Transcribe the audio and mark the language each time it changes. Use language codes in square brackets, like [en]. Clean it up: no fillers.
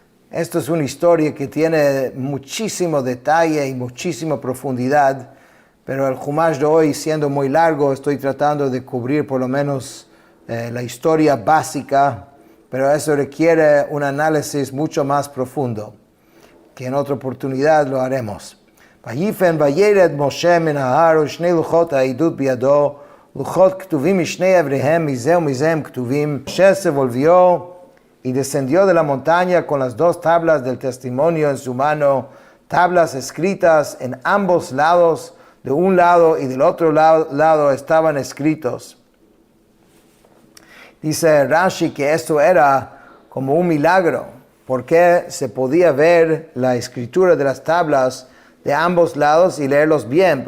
[es] Esto es una historia que tiene muchísimo detalle y muchísima profundidad, pero el Humash de hoy, siendo muy largo, estoy tratando de cubrir por lo menos la historia básica, pero eso requiere un análisis mucho más profundo, que en otra oportunidad lo haremos. [he] ויפן וירד משה מן ההר ושני לוחות העדות בידו, לוחות כתובים משני אבריהם, מזה ומזה הם כתובים. [es] Moshe se volvió y descendió de la montaña con las dos tablas del testimonio en su mano, tablas escritas en ambos lados, de un lado y del otro lado estaban escritos. Dice Rashi que esto era como un milagro, porque se podía ver la escritura de las tablas de ambos lados y leerlos bien.